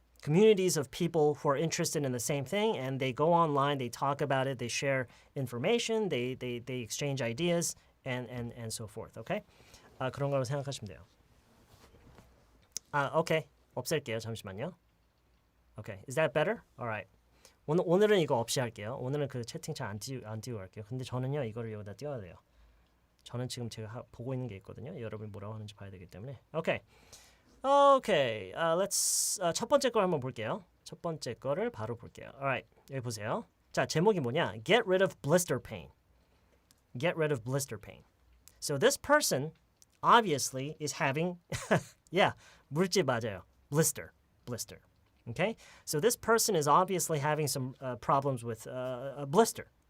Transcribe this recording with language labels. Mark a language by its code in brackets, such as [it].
[en] Communities of people who are interested in the same thing and they go online, they talk about it, they share information, they exchange ideas and so forth. Okay? [ko] 그런 거로 생각하시면 돼요. 오케이. 없앨게요. 잠시만요. [en] Okay. Is that better? All right. [ko] 오늘은 이거 없이 할게요. 오늘은 그 채팅창 안 띄우고 할게요. 근데 저는요 이거를 여기다 띄워야 돼요. 저는 지금 제가 보고 있는 게 있거든요. 여러분이 뭐라고 하는지 봐야 되기 때문에. 오케이. [en] Let's [ko] 첫 번째 걸 한번 볼게요. 첫 번째 거를 바로 볼게요. Alright, 여기 보세요. 자, 제목이 뭐냐? [en] Get rid of blister pain. Get rid of blister pain. So this person obviously is having, yeah, [ko] 물질 맞아요. [en] Blister. Okay? So this person is obviously having some problems with a blister.